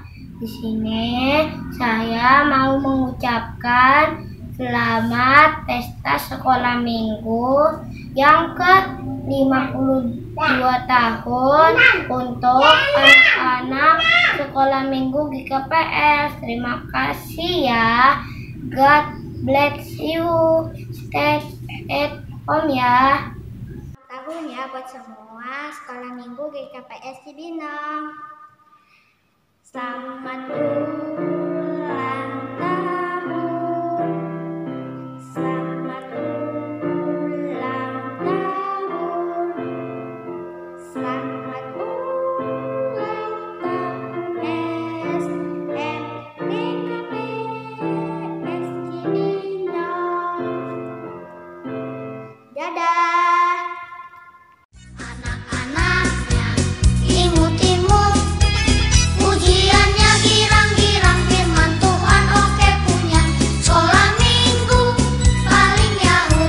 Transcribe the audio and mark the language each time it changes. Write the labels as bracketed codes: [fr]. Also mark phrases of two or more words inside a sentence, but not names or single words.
[id] Di sini saya mau mengucapkan selamat pesta sekolah minggu yang ke-52 tahun untuk anak-anak sekolah minggu GKPS. Terima kasih ya. [en] God bless you. Stay at home ya. [id] Tahun ya buat semua sekolah minggu GKPS Cibinong. Selamat ulang tahun. Selamat ulang tahun. Selamat ulang tahun GKPS Cibinong. Dadah. Anak-anaknya imut-imut, ujiannya girang-girang, firman Tuhan oke punya. Sekolah minggu paling yahut.